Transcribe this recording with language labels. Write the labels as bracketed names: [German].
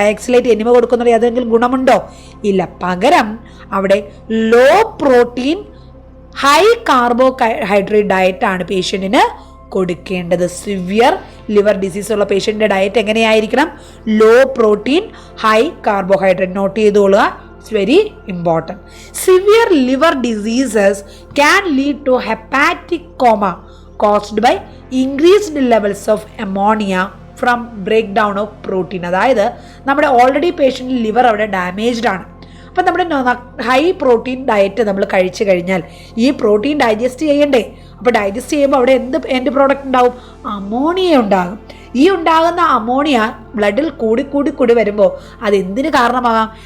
[Malayalam] കയക്സലേറ്റ് enema കൊടുക്കുന്നത് ഏതെങ്കിലും ഗുണമുണ്ടോ? ഇല്ല. പകരം അവിടെ ലോ പ്രോട്ടീൻ ഹൈ കാർബോഹൈഡ്രേറ്റ് ഡയറ്റാണ് പേഷ്യൻറ്റിന് കൊടുക്കേണ്ടത്. സിവിയർ ലിവർ ഡിസീസ് ഉള്ള പേഷ്യൻ്റെ ഡയറ്റ് എങ്ങനെയായിരിക്കണം? Law protein high carbohydrate. Not ചെയ്തോളുക, [English] it's very important. Severe liver diseases can lead to hepatic coma caused by increased levels of ammonia from breakdown of protein. [Malayalam] അതായത് നമ്മുടെ already patient liver അവിടെ damaged ആണ്. അപ്പം നമ്മുടെ high protein diet നമ്മൾ കഴിച്ചു കഴിഞ്ഞാൽ ഈ പ്രോട്ടീൻ ഡൈജസ്റ്റ് ചെയ്യണ്ടേ? അപ്പോൾ ഡൈജസ്റ്റ് ചെയ്യുമ്പോൾ അവിടെ എന്ത് എൻഡ് പ്രോഡക്റ്റ് ഉണ്ടാവും? അമോണിയ ഉണ്ടാകും. ഈ ഉണ്ടാകുന്ന അമോണിയ ബ്ലഡിൽ കൂടി വരുമ്പോൾ അതെന്തിന് കാരണമാകാം?